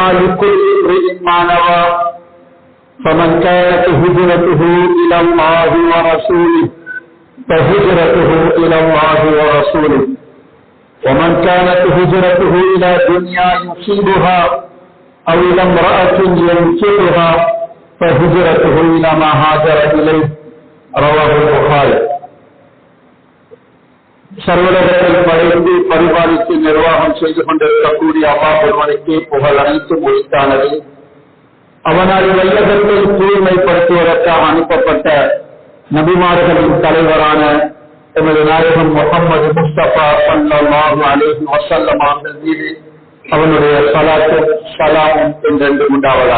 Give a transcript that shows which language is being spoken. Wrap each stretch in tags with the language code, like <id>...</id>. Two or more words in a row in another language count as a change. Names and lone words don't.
<ar>لكل امرئ ما نوى، فمن كانت هجرته إلى الله ورسوله فهجرته إلى الله ورسوله، ومن كانت هجرته إلى دنيا يصيبها أو إلى امرأة ينكحها فهجرته إلى ما هاجر إليه. رواه البخاري.</ar> <ta>சர்வலோகத்தை படைத்து பரிபாலித்து நிர்வாகம் செய்து கொண்டிருக்கக்கூடிய அல்லாஹ் ஒருவனுக்கே புகழ் அனைத்தும் உரித்தானது. அவனால் வையகத்தை தூய்மைப்படுத்துவதற்காக அனுப்பப்பட்ட நபிமார்களின் தலைவரான எமது நாயகம் முஹம்மது முஸ்தபா</ta> <ar>صلى الله عليه وسلم</ar> <ta>அவர்கள் மீது அவனுடைய ஸலாத்தும் ஸலாமும் என்றென்று உண்டாவதாக.</ta>